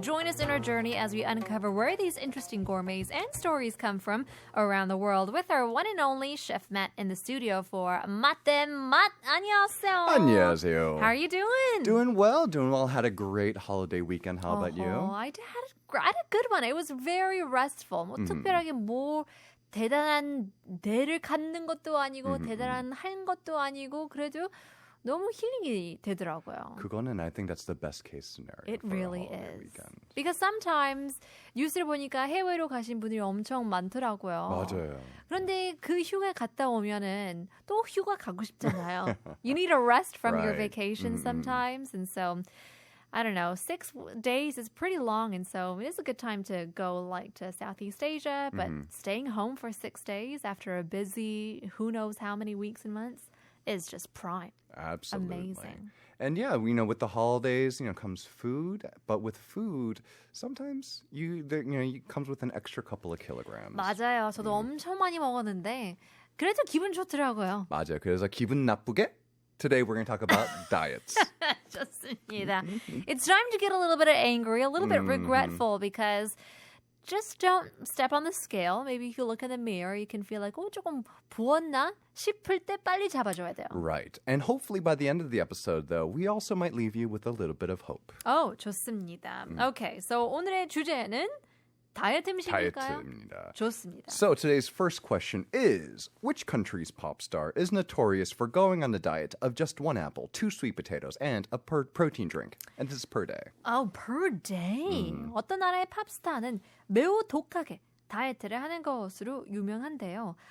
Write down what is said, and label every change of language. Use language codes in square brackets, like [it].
[en] Join us in our journey as we uncover where these interesting gourmets and stories come from around the world with our one and only Chef Matt in the studio for 맛. [ko] 안녕하세요. 안녕하세요. [en] How are you doing? Doing well. Had a great holiday weekend. How about you? I had a good one. It was very restful. [ko] 뭐 특별하게 뭐 대단한 대를 갖는 것도 아니고 대단한 한 것도 아니고 그래도 너무 힐링이 되더라고요. 그거는 [en] I think that's the best case scenario. It really is. Weekend. Because sometimes [ko] 뉴스를 보니까 해외로 가신 분들이 엄청 많더라고요. 맞아요. 그런데 그 휴가 갔다 오면은 또 휴가 가고 싶잖아요. [en] You need a rest from your vacation sometimes. And so, I don't know, 6 days is pretty long. And so it's a good time to go like to Southeast Asia. But staying home for 6 days after a busy who knows how many weeks and months is just prime. Absolutely. Amazing. And yeah, with the holidays, comes food. But with food, sometimes it comes with an extra couple of kilograms. [ko] 맞아요. 저도 엄청 많이 먹었는데 그래도 기분 좋더라고요. 맞아요. 그래서 기분 나쁘게 [en] today we're going to talk about diets. [ko] 좋습니다. [en] It's time to get a little bit angry, a little bit regretful because just don't step on the scale. Maybe if you look in the mirror, you can feel like, [ko] 조금 부었나 싶을 때 빨리 잡아줘야 돼요. [en] Right. And hopefully by the end of the episode, though, we also might leave you with a little bit of hope. [ko] 좋습니다. [en] Okay, so [ko] 오늘의 주제는 다이어트 음식일까요? 다이어트입니다. 좋습니다. [en] So today's first question is, which country's pop star is notorious for going on a diet of just 1 apple, 2 sweet potatoes, and a protein drink? And this is per day. Per day. [ko] 어떤 나라의 팝스타는 매우 독하게 다이어트를 하는 것으로 유명한데요.